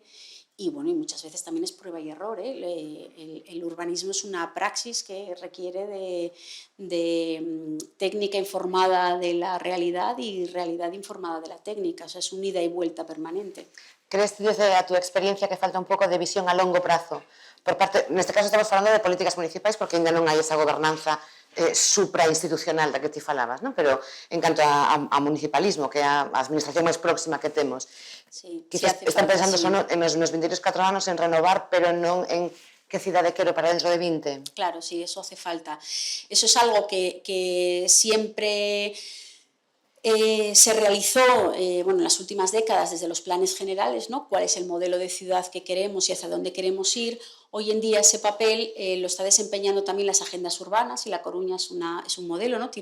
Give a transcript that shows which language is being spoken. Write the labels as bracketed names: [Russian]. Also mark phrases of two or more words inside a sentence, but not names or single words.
[Spanish] Y bueno, y muchas veces también es prueba y error, ¿eh? El urbanismo es una praxis que requiere de técnica informada de la realidad y realidad informada de la técnica, o sea, es un ida y vuelta permanente. [Galician] Crees desde a tu experiencia que falta un pouco de visión a longo prazo? Por parte, neste caso estamos falando de políticas municipais porque ainda non hai esa gobernanza suprainstitucional da que ti falabas, non? Pero en canto a municipalismo, que é a administración máis próxima que temos, sí, quizás están pensando só nos 23 4 anos en renovar, pero non en ¿Qué cidade quero para dentro de 20? [Spanish] Claro, sí, eso hace falta. Eso es algo que siempre se realizó bueno, en las últimas décadas desde los planes generales, ¿no? Cuál es el modelo de ciudad que queremos y hacia dónde queremos ir. Hoy en día ese papel lo está desempeñando también las agendas urbanas y La Coruña es un modelo, ¿no?